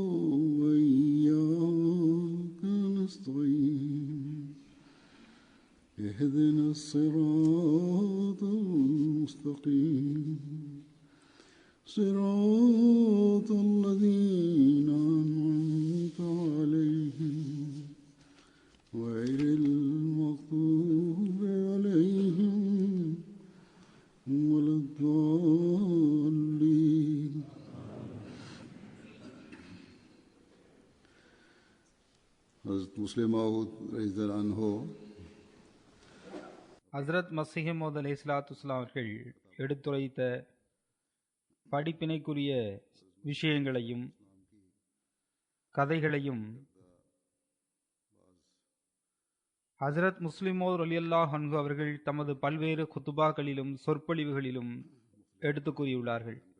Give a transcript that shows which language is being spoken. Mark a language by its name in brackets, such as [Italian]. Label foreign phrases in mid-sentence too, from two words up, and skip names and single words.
[Arabic] وإياك نستعين اهدنا الصراط المستقيم صراط الذين أنعمت عليهم غير المغضوب عليهم ولا الضالين. [Tamil] حضرت முஸ்லிம் மவ்ஊத் [Arabic] رضي الله عنه [Tamil] ஹஸ்ரத் மஸீஹ் மவ்ஊத் [Arabic] عليه الصلاة والسلام [Tamil] அவர்கள் எடுத்துரைத்த படிப்பினைக்குரிய விஷயங்களையும் கதைகளையும் ஹஸ்ரத் முஸ்லிம் மவ்ஊத் [Arabic] رضي الله عنه [Tamil] அவர்கள் தமது பல்வேறு குத்துபாக்களிலும் சொற்பொழிவுகளிலும் எடுத்து கூறியுள்ளார்கள்.